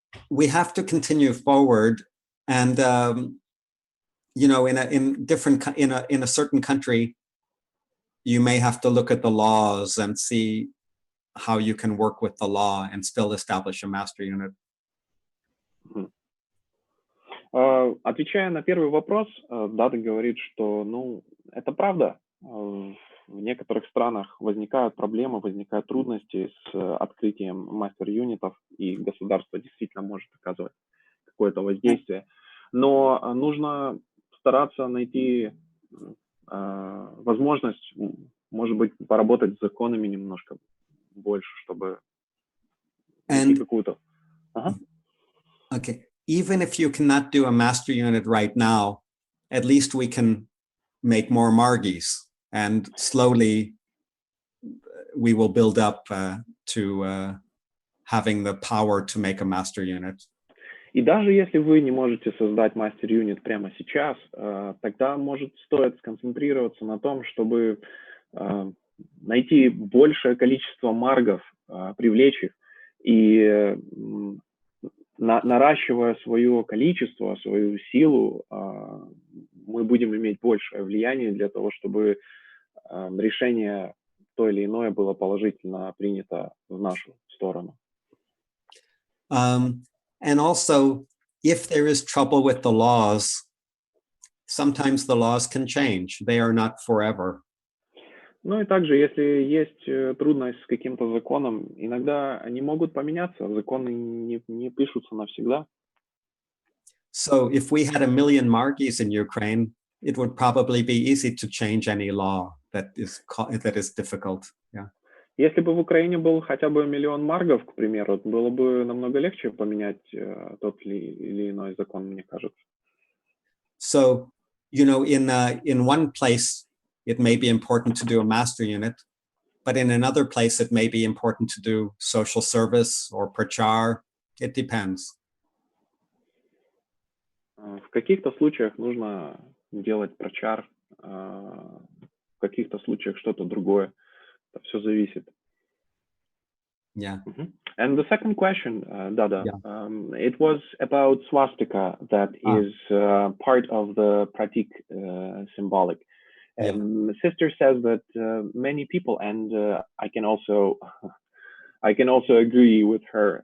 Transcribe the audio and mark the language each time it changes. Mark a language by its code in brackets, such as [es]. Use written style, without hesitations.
[en] we have to continue forward, and you know, in a certain country, you may have to look at the laws and see how you can work with the law and still establish a master unit. [ru] Отвечая на первый вопрос, Дада говорит, что, ну, это правда. В некоторых странах возникают проблемы, возникают трудности с открытием мастер-юнитов, и государство действительно может оказывать какое-то воздействие. Но нужно стараться найти возможность, может быть, поработать с законами немножко больше, чтобы найти какую-то... [en] Okay. Even if you cannot do a master unit right now, at least we can make more margis, and slowly we will build up to having the power to make a master unit. [ru] И даже если вы не можете создать мастер-юнит прямо сейчас, тогда, может, стоит сконцентрироваться на том, чтобы найти большее количество маргов, привлечь их, и наращивая свое количество, свою силу, мы будем иметь большее влияние для того, чтобы решение то или иное было положительно принято в нашу сторону. [en] And also, if there is trouble with the laws, sometimes the laws can change. They are not forever. [ru] Ну и также, если есть трудность с каким-то законом, иногда они могут поменяться, законы не пишутся навсегда. [en] So if we had 1 million margis in Ukraine, it would probably be easy to change any law that is difficult. Yeah. [ru] Если бы в Украине был хотя бы 1 миллион маргов, к примеру, было бы намного легче поменять тот или иной закон, мне кажется. [en] So, you know, in one place, it may be important to do a master unit, but in another place, it may be important to do social service or prachar. It depends. [ru] В каких-то случаях нужно делать прачар, в каких-то случаях что-то другое. Это все зависит. [en] Yeah. And the second question, Dada, it was about swastika that is part of the pratik symbolic. And sister says that many people, and I can also agree with her.